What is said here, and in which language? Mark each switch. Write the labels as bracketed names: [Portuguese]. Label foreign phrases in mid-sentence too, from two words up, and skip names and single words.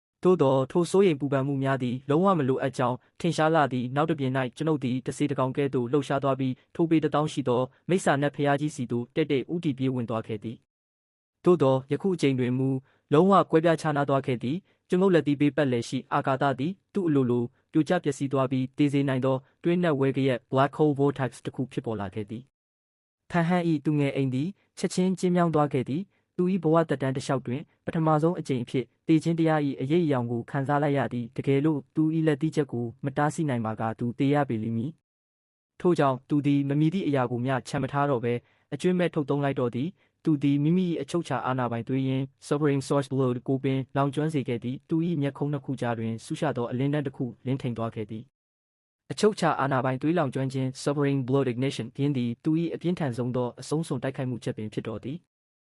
[Burmese] သို့သောထိုစိုးရိမ်ပူပန်မှုများသည်လုံးဝမလိုအပ်ကြောင်းထင်ရှားလာသည့်နောက်တစ်ပြင်၌ကျွန်ုပ်သည်တစေတကောင်ကဲ့သို့လှုပ်ရှားသွားပြီးထိုပေတစ်တောင်းရှိသောမိစ္ဆာနတ်ဖျားကြီးစီသို့တက်တက်ဦးတည်ပြေးဝင်သွားခဲ့သည်သို့သောယခုအချိန်တွင် မူလုံးဝကွဲပြားခြားနားသွားခဲ့သည်ကျွန်ုပ်လက်သီးပေးပတ်လည်ရှိအာကာသသည်သူ့အလိုလိုပြိုကျပျက်စီးသွားပြီးတည်စေနိုင်သောတွင်းနက်ဝဲကရက် [English] black hole vortex [Burmese] တစ်ခုဖြစ်ပေါ်လာခဲ့သည်ဖ န်ဟန်၏သူငယ်အိမ်သည်ချက်ချင်းကျဉ်းမြောင်းသွားခဲ့သည်သူ၏ဘဝတက်တန်းတစ်လျှောက်တွင်ပထမဆုံးအကြိမ်အဖြစ်တည်ခြင်းတရား၏ အရေးအယောင်ကိုခံစားလိုက်ရသည်တကယ်လို့သူ၏လက်သီးချက်ကိုမတားဆီးနိုင်ပါကသူတေးရပေလိမ့်မည်ထို့ကြောင့်သူသည်မမီသည့်အရာကိုမျှချမ်းမထားတော့ဘဲအကျွင့်မဲ့ထုတ်သုံးလိုက်တော့သည်သူသည်မိမိ၏အချုပ်ချာအာဏာပိုင်သွေးရင်း [English] sovereign source blood [Burmese] ကိုပင်လောင်ကျွမ်းစေခဲ့သည်သူ၏မျက်ခုံးနှစ်ခုကြားတွင်ဆူရှသောအလင်းတန်းတစ်ခုလင်းထိန်သွားခဲ့သည်အချုပ်ချာအာဏာပိုင်သွေးလောင်ကျွမ်းခြင်း [English] sovereign blood ignition [Burmese] ပြင်းသည်သူ၏အပြင်းထန်ဆုံးသောအဆုံးစွန်တိုက်ခိုက်မှုချက်ပင်ဖြစ်တော်သည်